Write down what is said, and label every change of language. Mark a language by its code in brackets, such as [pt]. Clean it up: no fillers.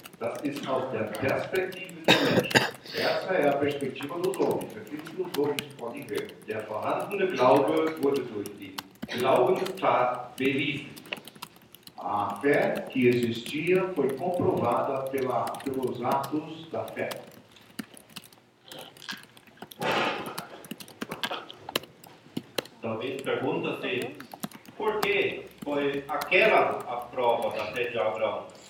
[de] Das ist aus der Perspektive des Menschen. [pt] Essa é a perspectiva dos homens. Aquilo que os homens podem ver. [de] Der vorhandene Glaube wurde durch die Glaubenstat bewiesen. [pt] A fé que existia foi comprovada pelos atos da fé. Talvez pergunta-se, por que foi aquela a prova da fé de Abraão?